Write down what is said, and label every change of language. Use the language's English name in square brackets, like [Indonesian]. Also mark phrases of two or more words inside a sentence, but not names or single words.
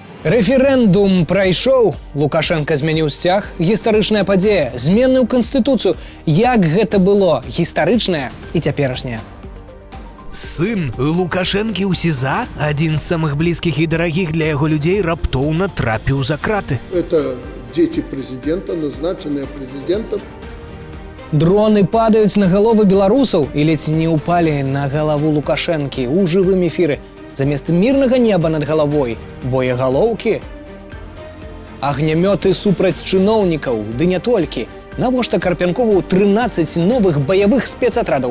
[Belarusian] Рэферэндум прайшоў, Лукашенко змяніў сцяг, гістарычная падзея, змены ў канстытуцыю. Як гэта было, гістарычнае і цяперашняе? Сын Лукашэнкі ў СІЗА, адзін з самых блізкіх і дарагіх для яго людзей, раптоўна трапіў за краты. [Russian] Это дети президента, назначенные президентом. [Belarusian] Дроны падаюць на галовы беларусаў і ледзь не ўпалі на галаву Лукашэнкі ў жывым эфіры. Замест мірнага неба над галавой боегалоўкі. Агнямёты супраць чыноўнікаў, ды не толькі. Навошта Карпянкову 13 новых баявых спецатрадаў?